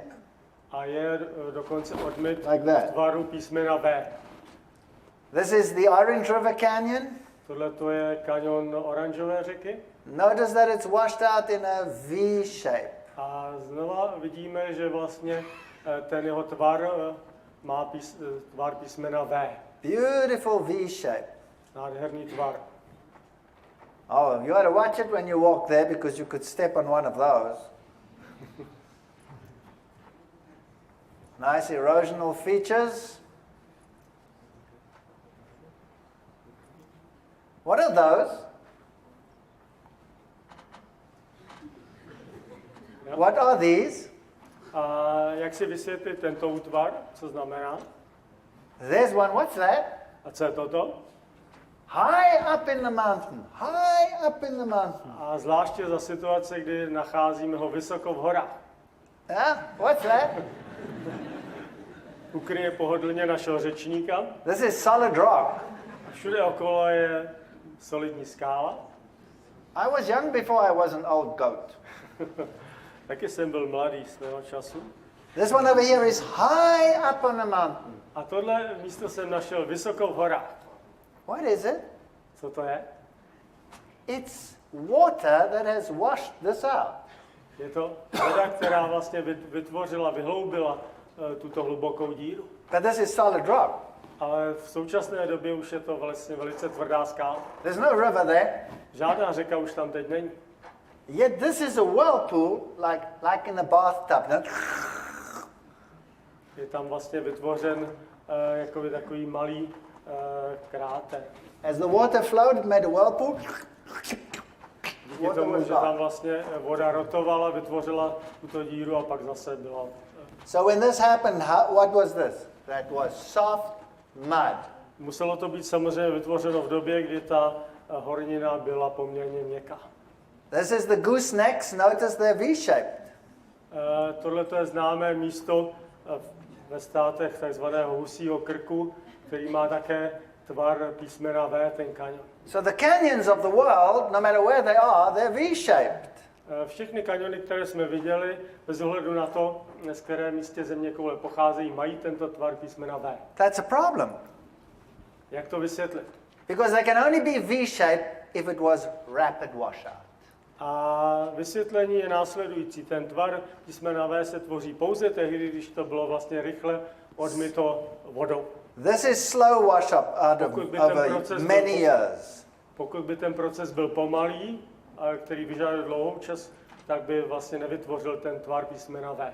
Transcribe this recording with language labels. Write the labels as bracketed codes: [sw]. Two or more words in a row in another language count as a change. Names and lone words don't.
[cs] A je dokonce odmyt [en] Like that. [cs] v tvaru písmena V. [en] This is the Orange River Canyon. [cs] Tohle to je kanion Oranžové řeky. [en] Notice that it's washed out in a V shape. [cs] A znova vidíme, že vlastně ten jeho tvar má tvar písmena V. [en] Beautiful V shape. [cs] Nádherný tvar. [en] Oh, you had to watch it when you walk there because you could step on one of those. Nice erosional features. What are those? Ja. What are these? [cs] A jak si vysvětlit tento útvar? Co znamená? [en] There's one. What's that? [cs] A co je toto? [en] High up in the mountain. High up in the mountain. [cs] A zvláště za situace, kdy nacházíme ho vysoko v horách. [en] Yeah? What's that? [cs] Ukryje pohodlně našeho řečníka. [en] This is solid rock. [cs] Všude okolo je solidní skála. [en] I was young before I was an old goat. [cs] Taky jsem byl mladý svého času. [en] This one over here is high up on the mountain. [cs] A tohle místo jsem našel vysoko v horách. [en] What is it? [cs] Co to je? [en] It's water that has washed this out. [cs] Je to voda, která vlastně vytvořila, vyhloubila tuto hlubokou díru. [en] But this is solid rock. [cs] Ale v současné době už je to vlastně velice tvrdá skála. [en] There's no river there. [cs] Žádná řeka už tam teď není. [en] Yet this is a whirlpool, like in a bathtub. [cs] No? Je tam vlastně vytvořen jakoby takový malý kráter. [en] As the water flowed, it made a whirlpool. [cs] Díky tomu, že tam vlastně voda rotovala, vytvořila tuto díru a pak zase byla. [en] So when this happened, what was this? That was soft mud. [cs] Muselo to být samozřejmě vytvořeno v době, kdy ta hornina byla poměrně měkká. [en] This is the goosenecks. Notice they're V-shaped. [cs] Tohle je známé místo ve státech takzvaného husího krku, který má také tvar písmena V, ten kanion. [en] So the canyons of the world, no matter where they are, they're V-shaped. [cs] Všechny kaniony, které jsme viděli, bez ohledu na to, z které místě země koule pocházejí, mají tento tvar písmena V. [en] That's a problem. [cs] Jak to vysvětlit? [en] Because they can only be V-shaped if it was rapid washout. [cs] A vysvětlení je následující. Ten tvar písmena V se tvoří pouze tehdy, když to bylo vlastně rychle odmyto vodou. [en] This is slow wash up over many years. [cs] Pokud by ten proces byl pomalý, který vyžaduje dlouhou čas, tak by vlastně nevytvořil ten tvar písmena V.